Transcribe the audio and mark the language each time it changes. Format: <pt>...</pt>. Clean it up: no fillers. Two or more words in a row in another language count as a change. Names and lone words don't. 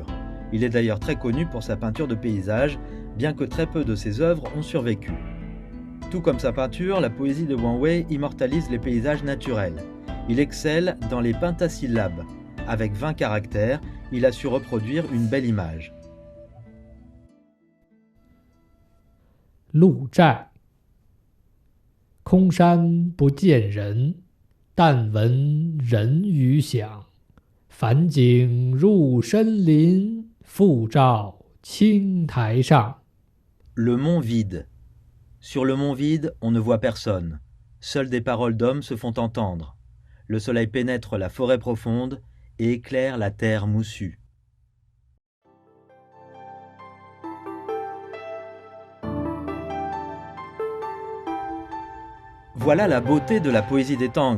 <fr>Il est d'ailleurs très connu pour sa peinture de paysages, bien que très peu de ses œuvres ont survécu. Tout comme sa peinture, la poésie de Wang Wei immortalise les paysages naturels. Il excelle dans les pentasyllabes. Avec 20 caractères, il a su reproduire une belle image.</fr> <zh>鹿寨，空山不见人，但闻人语响。返景入深林，复照青苔上。</zh> <fr>Le mont vide. Sur le mont vide, on ne voit personne. Seules des paroles d'hommes se font entendre. Le soleil pénètre la forêt profonde et éclaire la terre moussue. Voilà la beauté de la poésie des Tang.</fr>